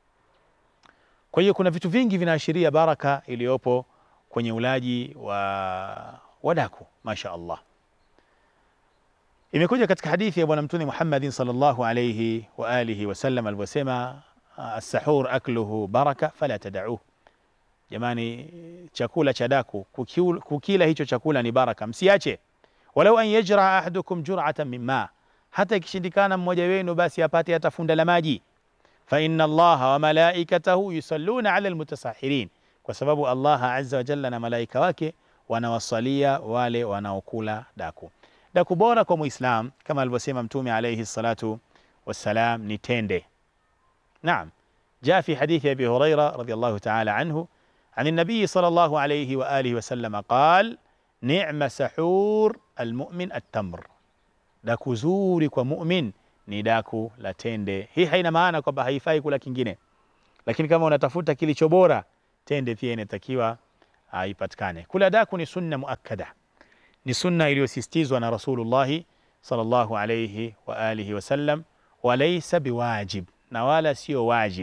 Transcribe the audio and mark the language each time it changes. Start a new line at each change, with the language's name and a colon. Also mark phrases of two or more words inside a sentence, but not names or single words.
Swahili: Kwa hiyo kuna vitu vingi vinaashiria baraka iliyopo kwenye ulaji wa daku,
Arabic: ما شاء الله.
Swahili: Imekuja katika hadithi ya bwana Mtume Muhammad
Arabic: صلى الله عليه وعلى آله وسلم
Swahili: alivyosema,
Arabic: السحور أكله بركة فلا تدعوه,
Swahili: jamani, chakula cha daku kukila hicho chakula ni baraka, msiache.
Arabic: ولو أن يجرع أحدكم جرعة من ماء,
Swahili: hata ikishindikana mmoja wenu basi apate hata funda la maji.
Arabic: فإن الله وملائكته يصلون على المتسحرين,
Swahili: kwa sababu Allah
Arabic: عز وجل
Swahili: na malaika wake wanawasalia wale wanaokula daku. Daku bora kwa Muislam kama alivyosema Mtume
Arabic: عليه الصلاة والسلام
Swahili: ni tende.
Arabic: نعم جاء في حديث أبي هريرة رضي الله تعالى عنه أن النبي صلى الله عليه وعلى آله وسلم قال نعم سحور المؤمن التمر,
Swahili: daku zuri kwa mu'min ni daku la tende. Hii haina maana kwamba haifai kula kingine, lakini kama unatafuta kilicho bora, tende pia inatakiwa ipatikane. Kula daku ni sunna muakkada, ni sunna iliyosisitizwa na Rasulullah
Arabic: صلى الله عليه وعلى آله وسلم, وليس بواجب,
Swahili: na wala sio wajib.